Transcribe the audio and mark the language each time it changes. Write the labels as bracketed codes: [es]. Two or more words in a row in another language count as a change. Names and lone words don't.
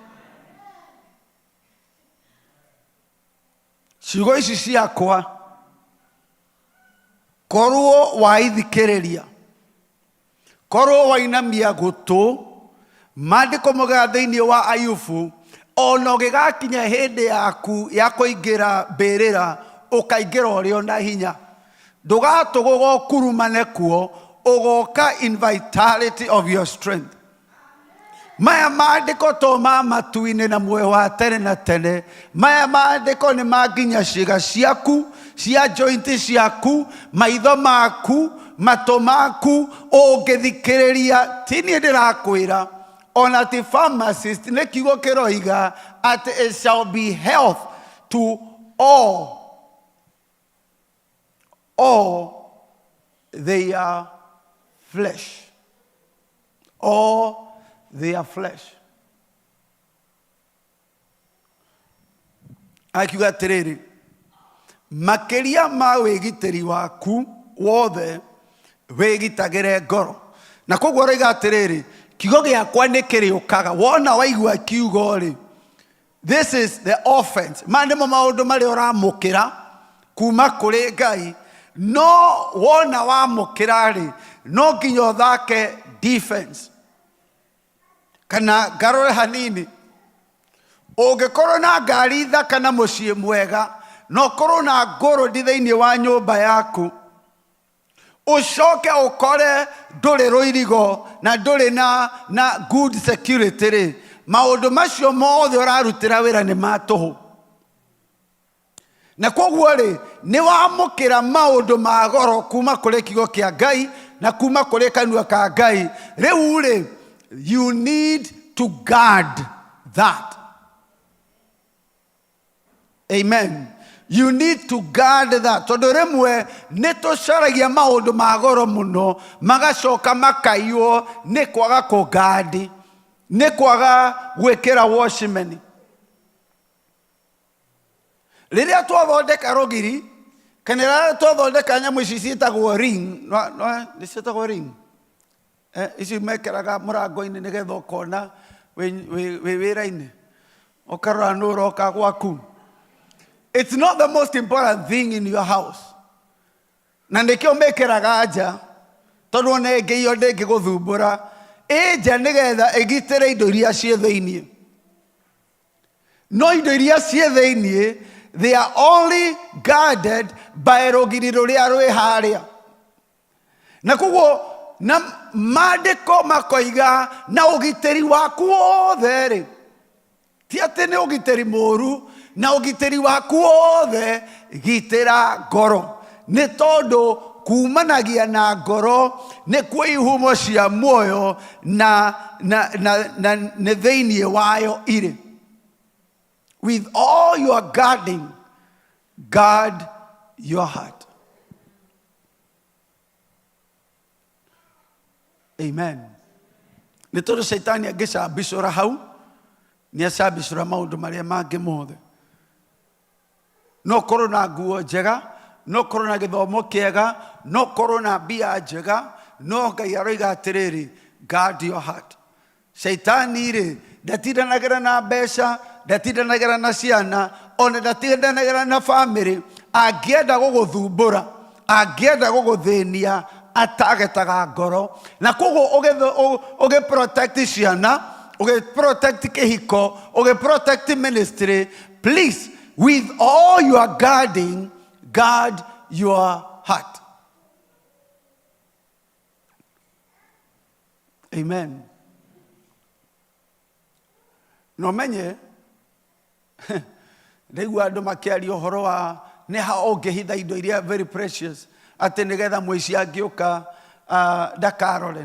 [ki] Ciugo ici ciakwa korwo waithikĩrĩria, korwo wainamia gũtũ, maandĩko moigaga thĩinĩ wa Ayubu, ona ũgĩgakinya hĩndĩ yaku ya kũingĩra mbĩrĩra ũkaingĩra ũrĩ o na hinya, ndũgatũgũga ũkurumane kuo, ũgoka [en] in vitality of your strength. [ki] Maya maandĩko to ma matu-inĩ na muoyo wa tene na tene. Maya maandĩko nĩ manginya ciĩga ciaku, cia jointi ciaku, maitho maku, matũ maku, ũngĩthikĩrĩria. Ti niĩ ndĩrakwĩra, ona ti pharmacist, nĩ kiugo kĩroiga [en] at it shall be health to all their flesh. All their flesh. [ki] Akiuga atĩrĩrĩ, makĩria ma wĩgitĩri waku wothe wĩgitagĩre ngoro. Na koguo roiga atĩrĩrĩ, kiugo gĩakwa nĩ kĩrĩũkaga. Wona waigua kiugo rĩ, [en] this is the offense. [ki] Maya nĩmo maũndũ marĩa ũramũkĩra kuma kũrĩ Ngai. No wona wamũkĩra rĩ, no nginya ũthake defense. Kana ngarore hanini, ũngĩkorwo na ngari thaka na mũciĩ mwega, no korwo na ngũrũ thĩinĩ wa nyũmba yaku, ucoke ukore ndũrĩ rũirigo na ndũrĩ na [en] good security [ki] rĩ, maũndũ macio mothe ũrarutĩra wĩra nĩ ma tũhũ. Na koguo rĩ, nĩ wamũkĩra maũndũ ma goro kuma kũrĩ kiugo kĩa Ngai na kuma kũrĩ kanua ka Ngai. Rĩu rĩ, [en] you need to guard that. Amen. You need to guard that. [ki] Tondũ rĩmwe nĩ tũcaragia maũndũ ma goro mũno, magacoka makaiywo nĩ kwaga kũgandi, nĩ kwaga gwĩkĩra watchman. Rĩrĩa twathondeka rũgiri, kana rĩrĩa twathondeka nyamũ ici ciĩtagwo ring, nĩ ciĩtagwo ring, ici mekĩraga mũrango-inĩ nĩgetha ũkona wĩ wĩra-inĩ, ũkarora nũ ũroka gwaku. [en] It's not the most important thing in your house. [ki] Na nĩkĩo mekĩraga nja, tondũ ona ĩngĩiywo ndĩngĩgũthumbũra. Nja nĩgetha ĩgitĩre indo iria ciĩ thĩinĩ. No indo iria ciĩ thĩinĩ, [en] they are only guarded by [ki] rũgiri rũrĩa rwĩ harĩa. Na koguo na maandĩko makoiga na ũgitĩri waku wothe rĩ, ti atĩ nĩ ũgitĩri mũũru, na ũgitĩri waku wothe gitĩra ngoro. Nĩ tondũ kumanagia na ngoro nĩkuo ihumo cia muoyo na nĩ thĩinĩ wayo irĩ. [en] With all your guarding, guard your heart. Amen. [ki] Nĩ tondũ Shaitani angĩcambicũra hau, nĩ acambicũra maũndũ marĩa mangĩ mothe. No korwo na nguo njega, no korwo na gĩthomo kĩega, no korwo na mbia njega, no Ngai aroiga atĩrĩrĩ, [en] guard your heart. [ki] Shaitani rĩ, ndatindanagĩra na mbeca, ndatindanagĩra na ciana, ona ndatindanagĩra na family. Angĩenda gũgũthumbũra, angĩenda gũgũthĩnia, atagetaga ngoro. Na koguo ũgĩprotect ciana, ũgĩprotect kĩhiko, ũgĩprotect ministry, [en] please, with all your guarding, guard your heart. Amen. [ki] No menye, rĩu andũ makĩaria ũhoro wa nĩ ha ũngĩhitha indo iria [en] very precious, [ki] atĩ nĩgetha mũici angĩũka ndakarore.